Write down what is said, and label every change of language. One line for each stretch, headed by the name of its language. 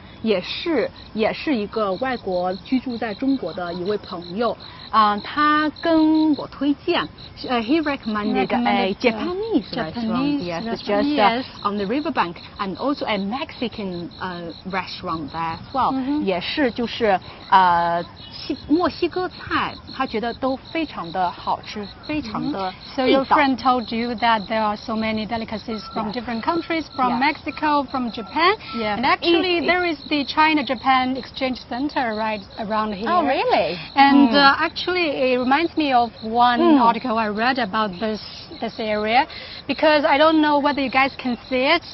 Chinese: 也是一个外国居住在中国的一位朋友，他跟我推荐，
English: he recommended a Japanese restaurant, just on the riverbank, and also a Mexican restaurant there as well.
Chinese: 也是就是墨西哥菜，他觉得都非常的好吃，非常的。
English: So your friend told you that there are so many delicacies from different countries, from Mexico, from Japan, and actually there is the China-Japan Exchange Center right around here. Oh, really? And actually, it reminds me of one article I read about this area, because I don't know whether you guys can see it.